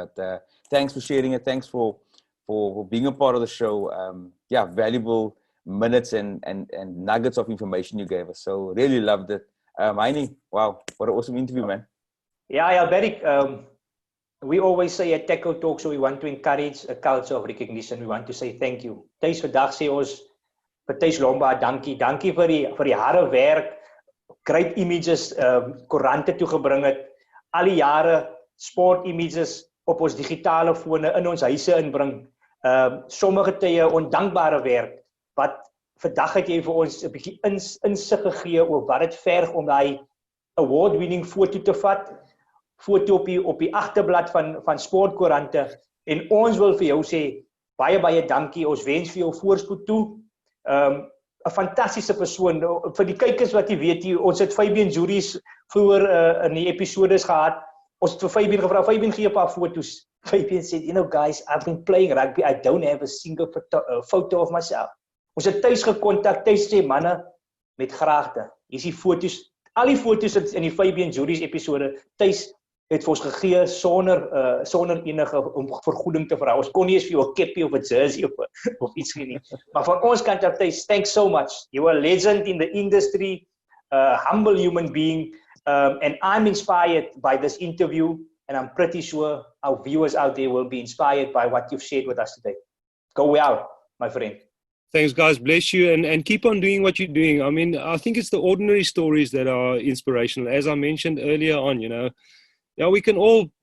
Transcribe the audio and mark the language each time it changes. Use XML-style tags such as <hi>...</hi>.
<en>But thanks for sharing it. Thanks for being a part of the show. Valuable minutes and nuggets of information you gave us. So really loved it. Heini, wow, what an awesome interview, man. Yeah, Barry. We always say at Têkkel Talk Show, we want to encourage a culture of recognition. We want to say thank you.</en> <af>Thanks vandag sê ons Têkkel Lombard, dankie vir die harde werk,</af> <en>great images,</en> <af>koerante toegebring het, al die jare sport images op ons digitale fone in ons huise inbring, sommige tye ondankbare werk, wat vandag het jy vir ons 'n bietjie insig gegee oor wat dit verg om daai award-winning foto te vat, foto op die agterblad van sportkoerante, en ons wil vir jou sê, baie dankie, ons wens vir jou voorspoed toe. 'n fantastiese persoon. Vir die kykers wat jy weet, ons het Fabian juries vroeër in die episodes gehad. Ons het vir Fabian gevra, Fabian gee 'n paar foto's.</af> <en>Fabian said, guys, I've been playing rugby. I don't have a single photo of myself.</en> <af>Ons het tuis gekontak, tuis sê, manne, met graagte. Hier is die foto's, al die foto's in die Fabian juries episode, tuis het vir ons gegee sonder enige vergoeding te vra. Ons kon nie eens vir jou 'n keppie of 'n jersey of iets gee nie. Maar van ons kant af,</af> <en>thanks so much. You are a legend in the industry, a humble human being, and I'm inspired by this interview, and I'm pretty sure our viewers out there will be inspired by what you've shared with us today. Go well, my friend. Thanks, guys. Bless you, and keep on doing what you're doing. I mean, I think it's the ordinary stories that are inspirational. As I mentioned earlier on, we can all</en>